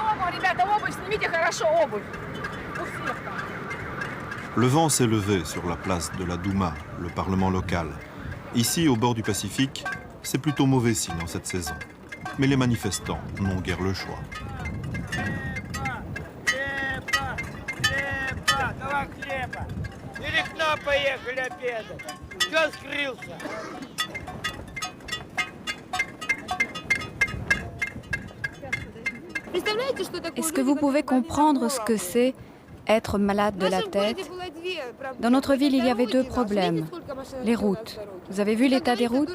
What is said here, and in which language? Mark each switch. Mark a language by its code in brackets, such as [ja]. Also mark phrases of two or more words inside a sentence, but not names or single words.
[ru] ребята, обувь, снимите хорошо обувь. У всех там. [fr] Le vent s'est levé sur la place de la Douma, le parlement local. Ici, au bord du Pacifique, c'est plutôt mauvais signe en cette saison. Mais les manifestants n'ont guère le choix. [ru] Или к нам поехали обедать. Кто скрылся? [fr] Est-ce que vous pouvez comprendre ce que c'est être malade de la tête? Dans notre ville, il y avait deux problèmes. Les routes. Vous avez vu l'état des routes?